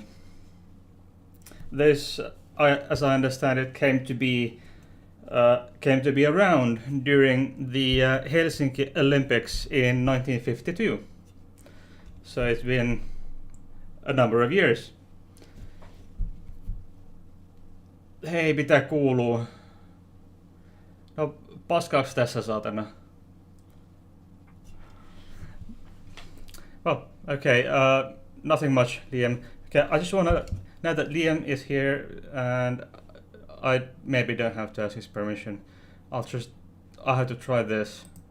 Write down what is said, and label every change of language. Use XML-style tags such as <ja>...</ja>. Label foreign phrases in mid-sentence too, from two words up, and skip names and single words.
<en>This, as I understand it, came to be around during the Helsinki Olympics in 1952. So it's been a number of years.</en> <fi>Hei, mitä kuuluu? No, paskaaks tässä saatana?</fi> <en>Well, okay, nothing much, Liam. Okay, I just wanna, now that Liam is here, and I maybe don't have to ask his permission, I have to try this.</en>